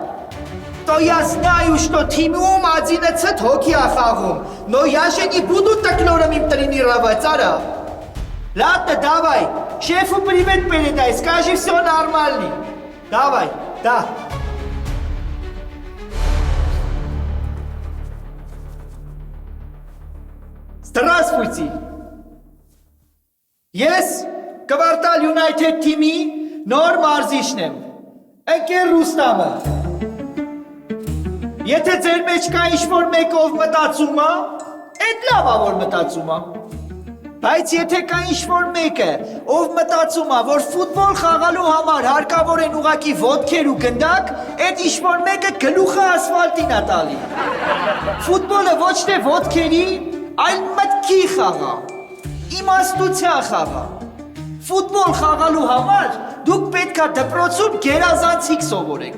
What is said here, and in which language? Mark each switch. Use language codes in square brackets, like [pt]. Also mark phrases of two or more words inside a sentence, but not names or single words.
[ru] То я знаю, что [hy] թիմում 11 հոգի ա խաղում, [ru] но я же не буду так норм им тренировать, ара. Ладно, давай. Шефу привет передай, скажи, все нормально. Давай, да. Здравствуйте! [hy] Ես Կվարտալ United թիմի նոր մարզիչն եմ, ընկեր Ռուստամը։ Եթե ձեր մեջ կա ինչ-որ մեկով մտածում է, էդ լավ է, որ մտածում է։ Բայց եթե կա ինչ-որ մեկը, ով մտածում է, որ ֆուտբոլ խաղալու համար հարկավոր են ուղակի ոտքեր ու գնդակ, էդ ինչ-որ մեկը գլուխը ասֆալտին է տալի։ Ֆուտբոլը ոչ թե ոտքերի, այլ մտքի խաղա, իմաստության խաղա։ Ֆուտբոլ խաղալու համար դուք պետք է դպրոցում գերազանցիկ սովորեք։